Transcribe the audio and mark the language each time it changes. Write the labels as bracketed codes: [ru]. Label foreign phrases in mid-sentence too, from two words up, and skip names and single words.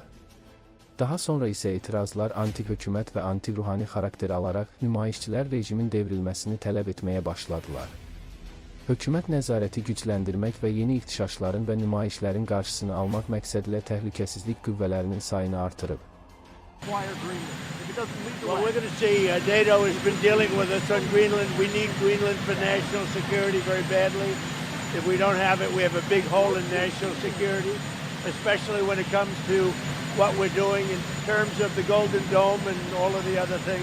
[az] Daha sonra isə etirazlar anti-hökumət və anti-ruhani xarakter alaraq nümayişçilər rejimin devrilməsini tələb etməyə başladılar. Hökumət nəzarəti gücləndirmək və yeni ixtişaşların və nümayişlərin qarşısını almaq məqsədilə təhlükəsizlik qüvvələrinin sayını artırıb. [en] Well, we're going to see. NATO has been dealing with us on Greenland. We need Greenland for national security very badly. If we don't have it, we have a big hole in national security, especially when it comes to what we're doing in terms of the Golden Dome and all of the other things.